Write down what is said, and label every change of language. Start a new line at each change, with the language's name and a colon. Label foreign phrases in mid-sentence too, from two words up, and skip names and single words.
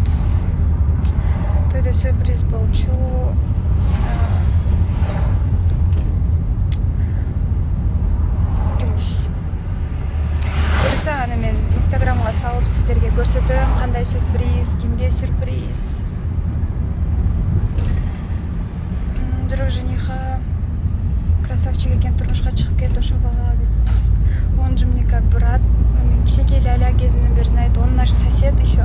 Kyrgyz: Тойдо сюрприз болчу. Жумуш. Буюрса аны мен инстаграмга салып сиздерге көрсөтөм, кандай сюрприз, кимге сюрприз.
Russian: Друг жениха
Kyrgyz: красавчик экен, турмушка чыгып кет, ошо бала дейт.
Russian: Он же мне как брат.
Kyrgyz: Мен кичинекей ля кезимден бери знает.
Russian: Он наш сосед еще.